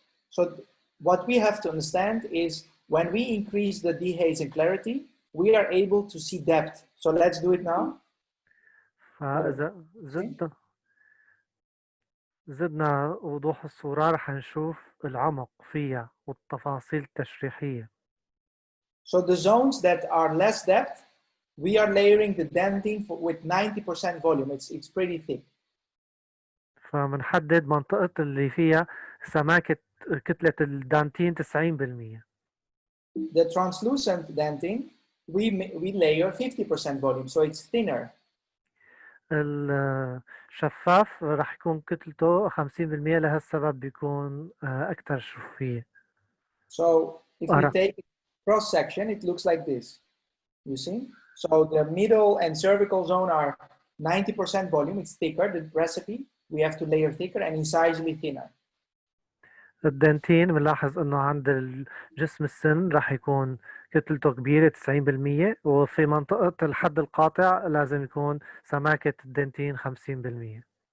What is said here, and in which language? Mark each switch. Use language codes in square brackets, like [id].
[en] So what we have to understand is when we increase the dehaze and clarity, we are able to see depth. So let's do it now. [ar] فإذا زدنا وضوح الصورة رح نشوف العمق فيها والتفاصيل التشريحية. [en] So the zones that are less depth, we are layering the dentin with 90% volume. It's pretty thick. [ar] فمنحدد منطقة اللي فيها سماكة كتلة الدانتين 90%. [en] The translucent dentin, we layer 50% volume, so it's thinner. [ar] الشفاف رح يكون كتلته 50%، لهالسبب بيكون أكثر شفافية. [en] So if we take cross section, it looks like this. You see? So the middle and cervical zone are 90% volume. It's thicker. The recipe we have to layer thicker and incisally thinner. [ar] الدنتين بنلاحظ انه عند الجسم السن رح يكون كتلته كبيرة 90%، وفي منطقة الحد القاطع لازم يكون سماكة الدنتين 50%.